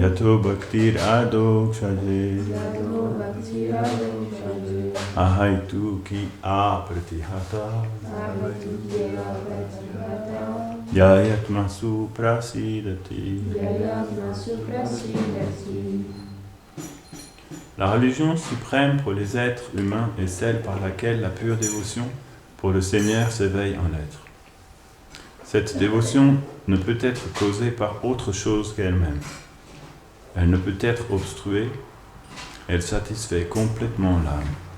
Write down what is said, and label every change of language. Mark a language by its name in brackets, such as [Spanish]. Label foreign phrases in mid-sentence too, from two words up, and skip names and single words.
[Sanskrit] यतो भक्तिरधोक्षजे यतो भक्तिरधोक्षजे अहैतुकी अप्रतिहता अहैतुकी अप्रतिहता ययात्मा सुप्रसीदति. ययात्मा सुप्रसीदति. [French] La religion suprême pour les êtres humains est celle par laquelle la pure dévotion pour le Seigneur s'éveille en l'être. Cette dévotion ne peut être causée par autre chose qu'elle-même. Elle ne peut être obstruée, elle satisfait complètement l'âme.